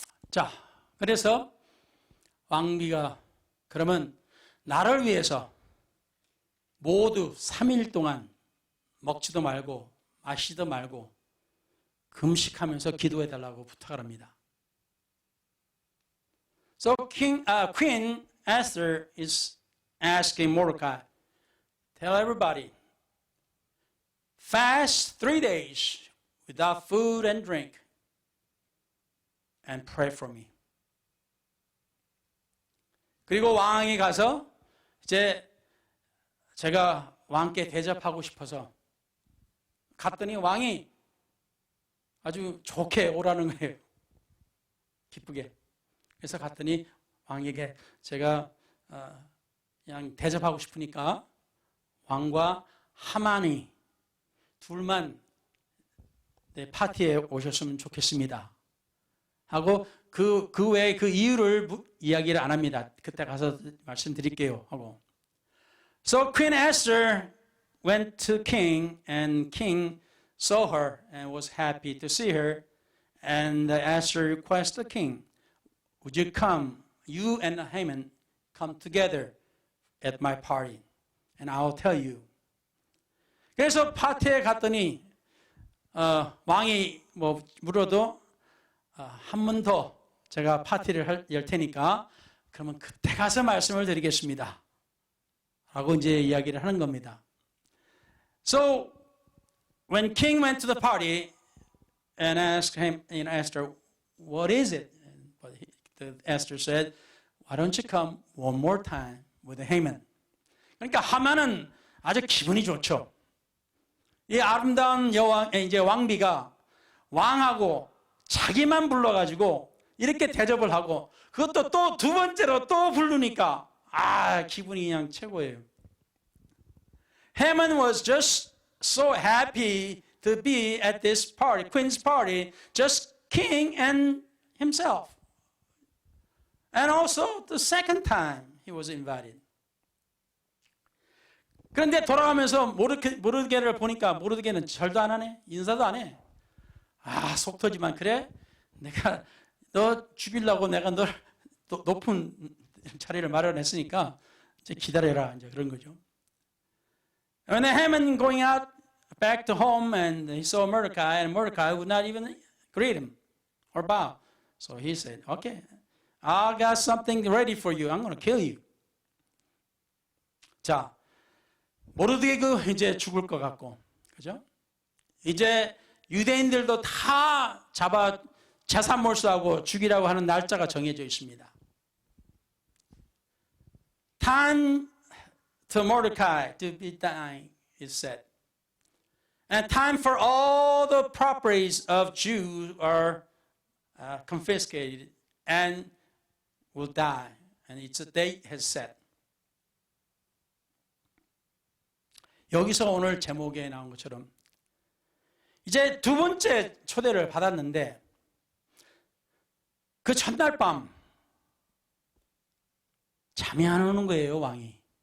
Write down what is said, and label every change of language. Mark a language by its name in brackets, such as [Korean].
[Korean] 자, 그래서 왕비가 그러면 나를 위해서 모두 3일 동안 먹지도 말고 마시지도 말고 금식하면서 기도해달라고 부탁을 합니다. [English] So Queen Esther is asking Mordecai, tell everybody, fast 3 days without food and drink and pray for me. [Korean] 그리고 왕이 가서 이제 제가 왕께 대접하고 싶어서 갔더니 왕이 아주 좋게 오라는 거예요. 기쁘게. 그래서 갔더니 왕에게 제가 그냥 대접하고 싶으니까 왕과 하만이 둘만 파티에 오셨으면 좋겠습니다. 하고 그 외에 그 이유를 이야기를 안 합니다. 그때 가서 말씀드릴게요. 하고. [English] So Queen Esther went to King, and King saw her and was happy to see her. And Esther requested the king, would you come, you and Haman, come together at my party, and I'll tell you. [Korean] 그래서 파티에 갔더니 왕이 뭐 물어도 한 번 더 제가 파티를 열 테니까 그러면 그때 가서 말씀을 드리겠습니다. 라고 이제 이야기를 하는 겁니다. [English] So when king went to the party and asked him, Esther, what is it? But Esther said, why don't you come one more time with Haman? [Korean] 그러니까 하만은 아주 기분이 좋죠. 이 아름다운 여왕, 이제 왕비가 왕하고 자기만 불러가지고 이렇게 대접을 하고 그것도 또 두 번째로 또 부르니까 기분이 그냥 최고예요. [English] Haman was just so happy to be at this party, Queen's party, just king and himself. And also the second time he was invited. [Korean] 그런데 돌아가면서 모르드게를 보니까 모르드게는 절도 안 하네. 인사도 안 해. 속 터지만 그래? 내가 너 죽이려고 내가 널 높은 자리를 마련했으니까 이제 기다려라. 이제 그런 거죠. [English] When Haman going out back to home and he saw Mordecai, and Mordecai would not even greet him or bow. So he said, okay, I got something ready for you. I'm going to kill you. [Korean] 자, 모르드게 이제 죽을 것 같고, 그죠? 이제 유대인들도 다 잡아 재산 몰수하고 죽이라고 하는 날짜가 정해져 있습니다. [English] Time to Mordecai to be dying is set. And time for all the properties of Jews are confiscated and will die. And its date has set. [Korean] 여기서 오늘 제목에 나온 것처럼 이제 두 번째 초대를 받았는데 그 첫날 밤 잠이 안 오는 거예요, 왕이.